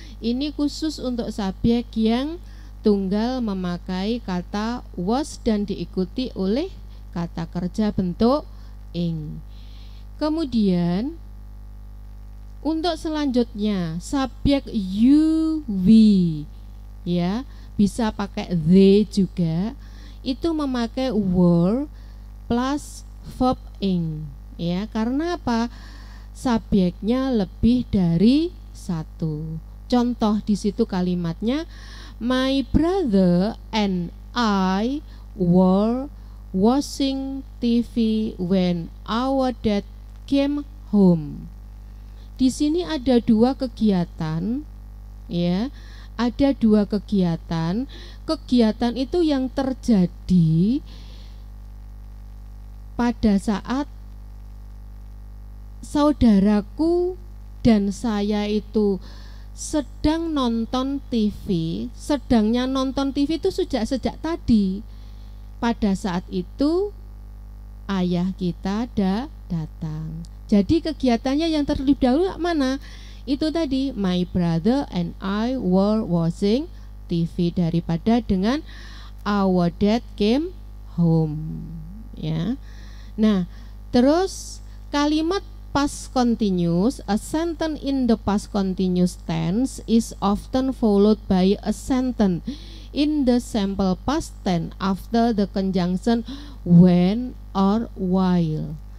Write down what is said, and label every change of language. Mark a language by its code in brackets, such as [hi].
[id] Ini khusus untuk subjek yang tunggal memakai kata was dan diikuti oleh kata kerja bentuk ing. Kemudian untuk selanjutnya subjek you, we ya, bisa pakai they juga. Itu memakai were plus verb ing ya. Karena apa? Subjeknya lebih dari satu. Contoh di situ kalimatnya [en] my brother and I were watching TV when our dad came home. [id] Di sini ada 2 kegiatan ya. Ada 2 kegiatan. Kegiatan itu yang terjadi pada saat saudaraku dan saya itu sedang nonton TV. Sedangnya nonton TV itu sejak tadi. Pada saat itu ayah kita datang. Jadi kegiatannya yang terlebih dahulu mana? Itu tadi [en] my brother and I were watching TV [id] daripada dengan [en] our dad came home ya. [id] Nah, terus kalimat [en] past continuous, a sentence in the past continuous tense is often followed by a sentence in the simple past tense after the conjunction when or while.